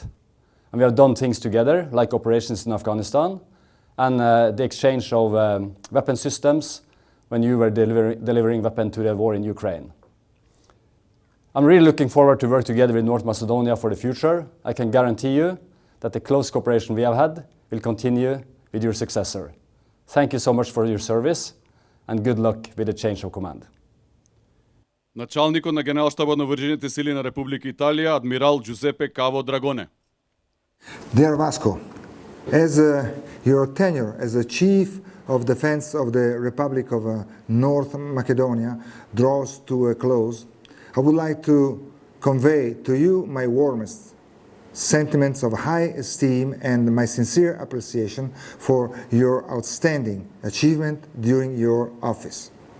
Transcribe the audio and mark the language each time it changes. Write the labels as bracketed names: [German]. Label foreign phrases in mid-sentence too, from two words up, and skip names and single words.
[English] And we have done things together, like operations in Afghanistan, and the exchange of weapon systems when you were delivering weapons to the war in Ukraine. I'm really looking forward to work together with North Macedonia for the future. I can guarantee you that the close cooperation we have had will continue with your successor. Thank you so much for your service, and good luck with the change of command. [Macedonian] Началникот на Генералштабот на вооружените сили на Република Италија, адмирал Джузепе Каво Драгоне. [English] Dear Vasco, as your tenure as the Chief of Defense of the Republic of North Macedonia draws to a close, I would like to convey to you my warmest sentiments of high esteem and my sincere appreciation for your outstanding achievement during your office.